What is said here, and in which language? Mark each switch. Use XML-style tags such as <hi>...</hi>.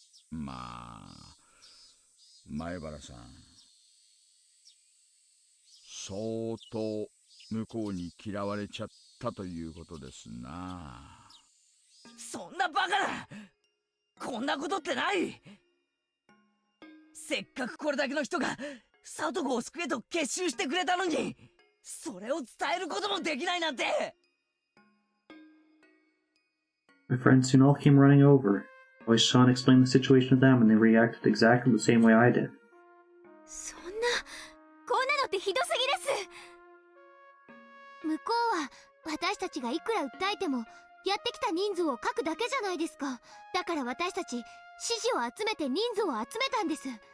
<ja>まあ前原さん、相当向こうに嫌われちゃったということですな。そんなバカな、こんなことってない。せっかくこれだけの人が里子を救えと結集してくれたのに、それを伝えることもできないなんて。</ja> <en>My friends soon all came running over. Koichi-san explained the situation to them and they reacted exactly the same way I did.</en> <ja>そんなのってひどすぎです。向こうは私たちがいくら訴えてもやってきた人数を書くだけじゃないですか。だから私たち支持を集めて人数を集めたんです。</ja>